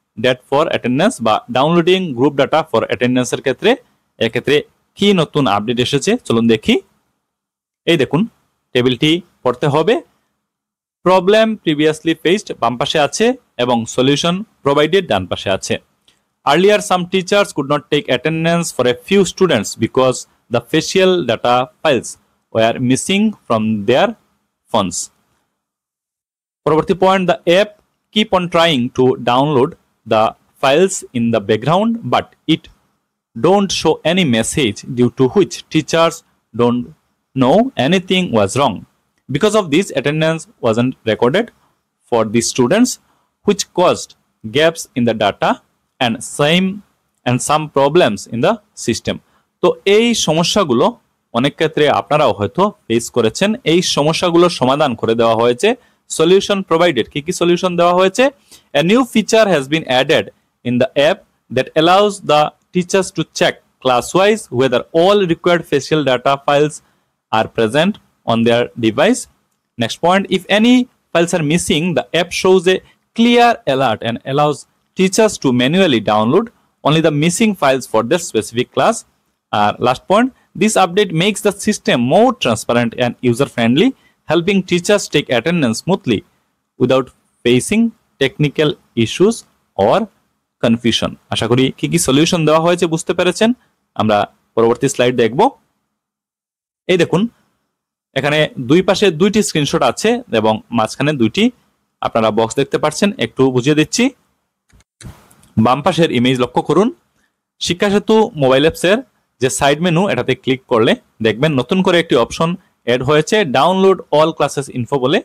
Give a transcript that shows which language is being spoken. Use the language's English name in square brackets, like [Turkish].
[Bangla] Date for attendance বা downloading group data for অ্যাটেন্ডেন্সের ক্ষেত্রে এক্ষেত্রে কি নতুন আপডেট এসেছে চলুন দেখি। এই দেখুন টেবিলটি পড়তে হবে। প্রবলেম প্রিভিয়াসলি ফেসড বাম পাশে আছে এবং সলিউশন প্রোভাইডেড ডান পাশে আছে। [English] Earlier, some teachers could not take attendance for a few students because the facial data files were missing from their phones. [Bangla] পরবর্তী point, [English] the app keep on trying to download the files in the background, but it don't show any message, due to which teachers don't know anything was wrong. Because of this, attendance wasn't recorded for the students, which caused gaps in the data and some problems in the system. [Bangla] তো এই সমস্যাগুলো অনেক ক্ষেত্রে আপনারাও হয়তো face করেছেন। এই সমস্যাগুলোর সমাধান করে দেওয়া হয়েছে। সলিউশন প্রোভাইডেড, কি কি সলিউশন দেওয়া হয়েছে? [English] A new feature has been added in the app that allows the teachers to check class-wise whether all required facial data files are present on their device. Next point, if any files are missing, the app shows a clear alert and allows teachers to manually download only the missing files for their specific class. Last point, this update makes the system more transparent and user-friendly, helping teachers take attendance smoothly without facing technical issues or confusion. [Bangla] আশা করি কি কি solution দেওয়া হয়েছে বুঝতে পেরেছেন। আমরা পরবর্তী slide দেখব। এই দেখুন এখানে দুই পাশে দুইটি স্ক্রিনশট আছে এবং মাঝখানে দুইটি আপনারা বক্স দেখতে পাচ্ছেন। একটু বুঝিয়ে দিচ্ছি। বাম পাশের ইমেজ লক্ষ্য করুন। শিক্ষা সেতু মোবাইল অ্যাপসের যে সাইড মেনু, এটাতে ক্লিক করলে দেখবেন নতুন করে একটি অপশন অ্যাড হয়েছে, ডাউনলোড অল ক্লাসেস ইনফো বলে।